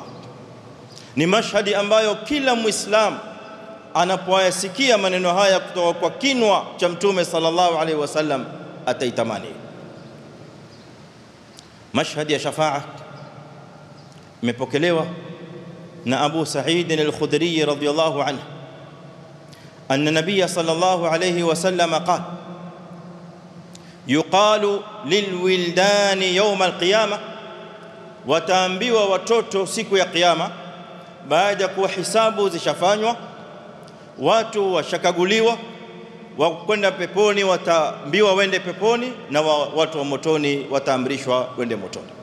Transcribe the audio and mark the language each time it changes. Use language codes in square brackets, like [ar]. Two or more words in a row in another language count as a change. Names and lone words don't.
[sw] Ni mashhadi ambayo kila Muislam anapoyasikia maneno haya kutoka kwa kinwa cha Mtume [ar] صلى الله عليه وسلم [sw] ataitamani. Mashhadi ya shafa'a imepokelewa na Abu Sa'id al-Khudri [ar] رضي الله عنه أن النبي صلى الله عليه وسلم قال يقال للولدان يوم القيامة, [sw] wataambiwa watoto siku ya kiyama, baada ya kuwa hisabu zishafanywa, watu washakaguliwa, wa kwenda peponi wataambiwa wende peponi, na watu wa motoni wataamrishwa wende motoni.